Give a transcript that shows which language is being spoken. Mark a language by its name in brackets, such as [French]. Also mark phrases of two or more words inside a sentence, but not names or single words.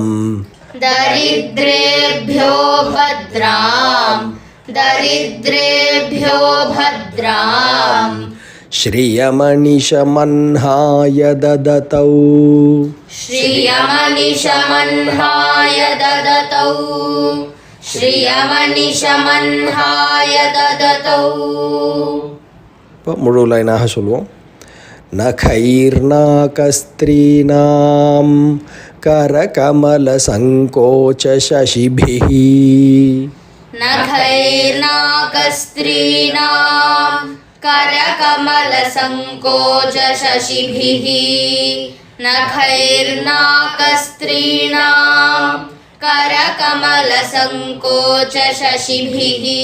[Sanskrit] दरिद्रेभ्यो भद्राम् दरिद्रेभ्यो भद्राम् श्रियमनिशमन्हाय ददतौ श्रियमनिशमन्हाय ददतौ [Tamil] இப்போ முழு லைனாக சொல்லுவோம். [Sanskrit] नखैर्नाकस्त्रीणां करकमलसङ्कोचशशिभिः नखैर्नाकस्त्रीणां करकमलसङ्कोचशशिभिः नखैर्नाकस्त्रीणां करकमलसङ्कोचशशिभिः